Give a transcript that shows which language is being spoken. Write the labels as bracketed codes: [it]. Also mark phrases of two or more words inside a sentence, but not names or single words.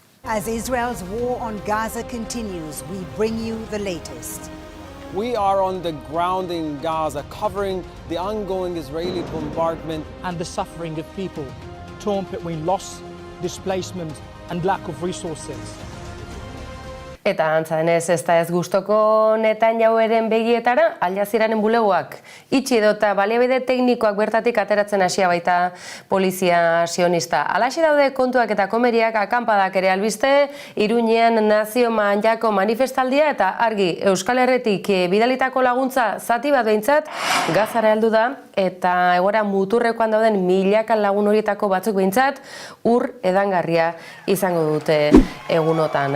[en] As Israel's war on Gaza continues, we bring you the latest. We are on the ground in Gaza, covering the ongoing Israeli bombardment and the suffering of people torn between loss, displacement and lack of resources. [eu] Eta antza denez, ez da ez gustoko Netanyahuren begietara, Al Jazeeraren bulegoak itxi edota baliabide teknikoak bertatik ateratzen hasia baita polizia sionista. Alaxe daude kontuak eta komeriak, akanpadak ere albiste, Iruñean nazio mailako manifestaldia eta argi Euskal Herritik bidalitako laguntza zati bat behintzat Gazara heldu da eta egoera muturrekoan dauden milaka lagun horietako batzuk behintzat ur edangarria izango dute egunotan.